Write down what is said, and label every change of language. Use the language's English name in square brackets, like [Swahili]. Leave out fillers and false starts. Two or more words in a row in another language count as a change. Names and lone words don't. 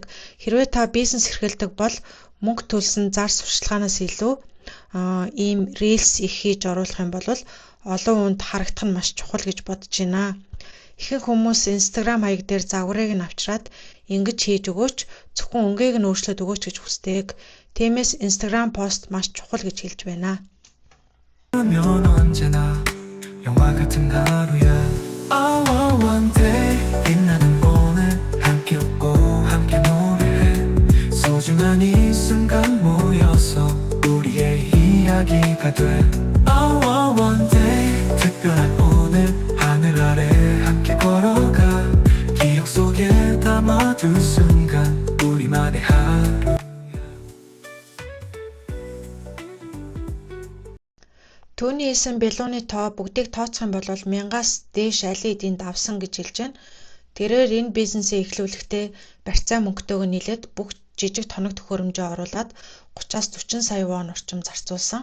[Mongolian] Хэрвээ та бизнес эрхэлдэг бол мөнгө төлсөн зар сурталчилгаанаас илүү ийм рельс их хийж оруулах юм бол олон хүнд харагдах нь маш чухал гэж бодож байна. Ихэнх хүмүүс Instagram хаяг дээр загварыг нь авчираад ингэж хийж өгөөч, зөвхөн өнгийг нь өөрчлөөд өгөөч гэж хүсдэг. Тиймээс Instagram пост маш чухал гэж хэлж байна. [Korean] 언제나 영화 같은 하루야. [English] One day [Korean] 빛나는 오늘 함께 웃고 함께 노래해. 소중한 이 순간 모여서 우리의 이야기가 돼. [English] One day [Korean] 특별한 오늘 하늘 아래 함께 걸어가. 기억 속에 담아둔 순간 우리만의 하루. [Mongolian] Түүний Түүний хэлсэн бялууны тоо бүгдийг тооцох юм бол 1000-аас дээш аль хэдийн давсан гэж хэлж байна. Тэрээр энэ бизнесээ эхлүүлэхдээ барьцаа мөнгөтэйг нийлээд бүх жижиг тоног төхөөрөмжөө оруулаад 30-аас 40 сая вон орчим зарцуулсан.